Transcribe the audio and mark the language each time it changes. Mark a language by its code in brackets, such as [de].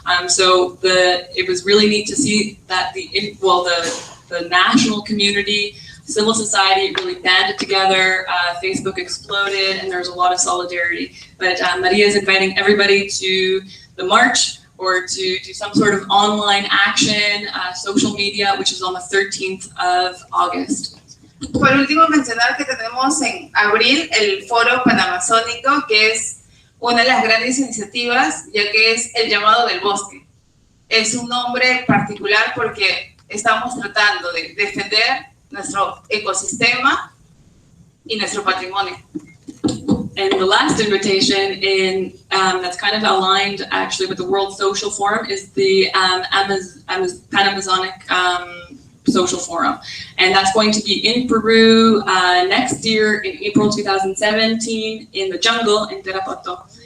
[en] So it was really neat to see that the national community, civil society really banded together, Facebook exploded, and there's a lot of solidarity. But Maria is inviting everybody to the march or to do some sort of online action, social media, which is on the 13th of August. [es] Por último, mencionar que tenemos en abril el Foro Panamazónico, que es una de las grandes iniciativas, ya que es el llamado del bosque. Es un nombre particular porque estamos tratando de defender nuestro ecosistema y nuestro patrimonio. [en] And the last invitation that's kind of aligned actually with the World Social Forum is the Pan-Amazonic Social Forum. And that's going to be in Peru next year in April 2017 in the jungle in Terapoto.